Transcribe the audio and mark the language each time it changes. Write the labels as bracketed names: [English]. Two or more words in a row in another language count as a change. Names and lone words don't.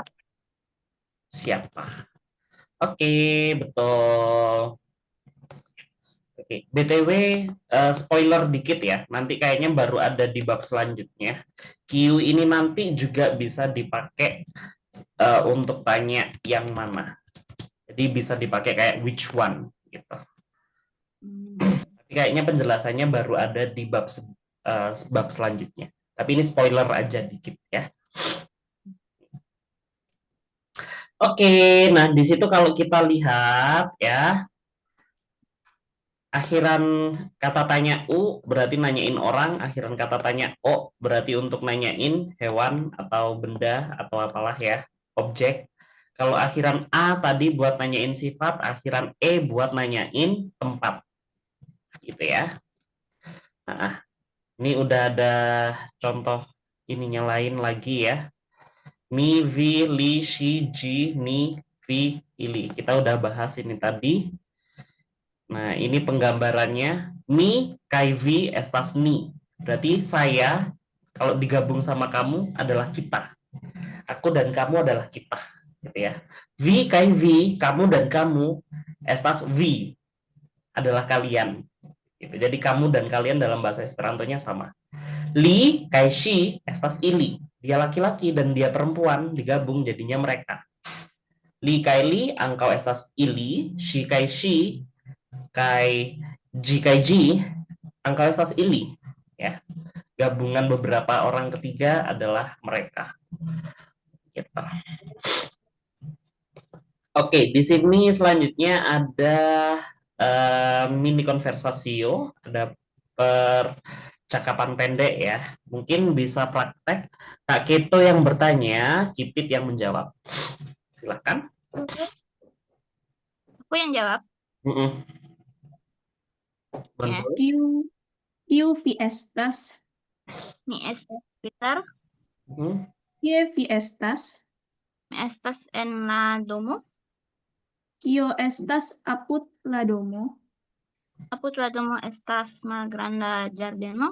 [Indonesian] siapa? Oke, betul. Oke, BTW spoiler dikit ya. Nanti kayaknya baru ada di bab selanjutnya. Q ini nanti juga bisa dipakai untuk tanya yang mana. Jadi bisa dipakai kayak [English] which one [Indonesian] gitu. Tapi kayaknya penjelasannya baru ada di bab selanjutnya. Tapi ini spoiler aja dikit ya. Oke, nah di situ kalau kita lihat ya, akhiran kata tanya U berarti nanyain orang, akhiran kata tanya O berarti untuk nanyain hewan atau benda atau apalah ya, objek. Kalau akhiran A tadi buat nanyain sifat, akhiran E buat nanyain tempat. Gitu ya. Nah, ini udah ada contoh ininya lain lagi ya. [Esperanto] Mi, vi, li, shi, ji, ni, vi, ili. [Indonesian] Kita udah bahas ini tadi. Nah, ini penggambarannya. [Esperanto] Mi, kai, vi, estas ni. [Indonesian] Berarti saya, kalau digabung sama kamu, adalah kita. Aku dan kamu adalah kita. Gitu ya. [Esperanto] Vi, kai, vi, [Indonesian] kamu dan kamu, [Esperanto] estas vi. [Indonesian] Adalah kalian. Gitu. Jadi kamu dan kalian dalam bahasa Esperantonya sama. [Esperanto] Li, kai, shi, estas ili. [Indonesian] Dia laki-laki dan dia perempuan, digabung jadinya mereka. [Esperanto] Li kai li, engkau estas ili, shi kai shi, kai ji, engkau estas ili. [Indonesian] Ya, gabungan beberapa orang ketiga adalah mereka. Gitu. Oke, di sini selanjutnya ada mini konversasio, ada percakapan pendek ya. Mungkin bisa praktek. Kak Keto yang bertanya, Kipit yang menjawab. Silakan. Aku yang jawab. Ya. [Esperanto] Kiu vi estas? Mi estas Peter. Kie vi estas? Mi estas en la domo. Kio estas apud la domo? Apud la domo estas malgranda ĝardeno.